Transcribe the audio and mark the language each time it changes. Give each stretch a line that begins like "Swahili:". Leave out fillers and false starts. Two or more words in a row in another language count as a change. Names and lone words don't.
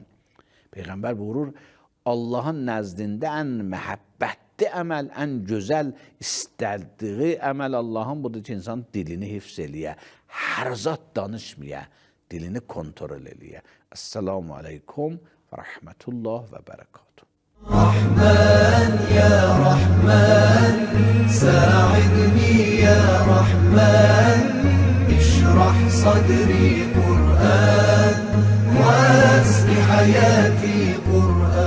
Azerbaijani: Peyğəmbər buyurur, Allahın nəzdində ən məhəbbətli əməl, ən gözəl istədiyi əməl Allahın budur ki, insan dilini hifz eləyə, hər zat danışmaya, dilini kontrol eləyə.
Arabic: السلام عليكم ورحمة الله وبركاته. رحمن يا رحمن ساعدني يا رحمن اشرح صدري قرآن واسق حياتي قرآن